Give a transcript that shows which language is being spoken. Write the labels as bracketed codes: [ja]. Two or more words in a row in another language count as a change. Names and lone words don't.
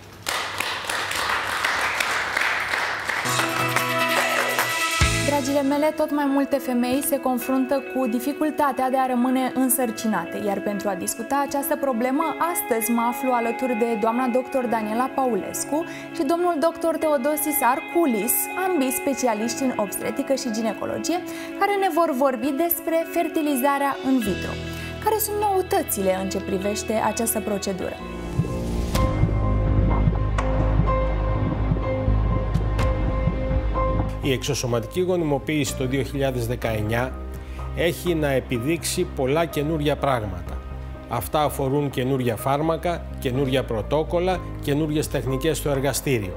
[ro] Dragile mele, tot mai multe femei se confruntă cu dificultatea de a rămâne însărcinate, iar pentru a discuta această problemă, astăzi mă aflu alături de doamna dr. Daniela Paulescu și domnul dr. Teodosis Arculis, ambii specialiști în obstetrică și ginecologie, care ne vor vorbi despre fertilizarea [la] in vitro. [ro] Care sunt noutățile în ce privește această procedură? [el] Η εξωσωματική γονιμοποίηση το 2019 έχει να επιδείξει πολλά καινούρια πράγματα. Αυτά αφορούν καινούρια φάρμακα, καινούρια πρωτόκολλα, καινούριες τεχνικές στο εργαστήριο.